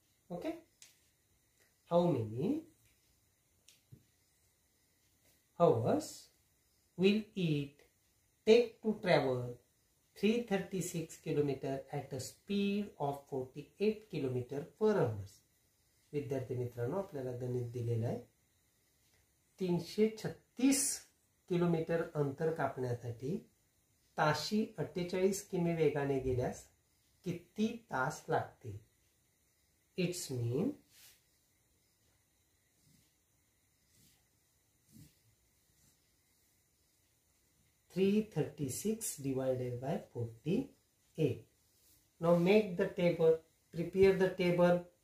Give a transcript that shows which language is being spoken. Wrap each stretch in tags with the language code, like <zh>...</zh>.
<en>Okay. How many hours will it take to travel 336 kilometer at a speed of 48 kilometer per hours?</en> <mr>विद्यार्थी मित्रांनो, आपल्याला गणित दिलेलं आहे. 336 किलोमीटर अंतर कापण्यासाठी ताशी 48 किमी वेगाने गेल्यास किती तास लागतील?</mr> <en>it's</en> <mr>mean</mr> <en>336 divided by 48. Now make the table, prepare the table.</en>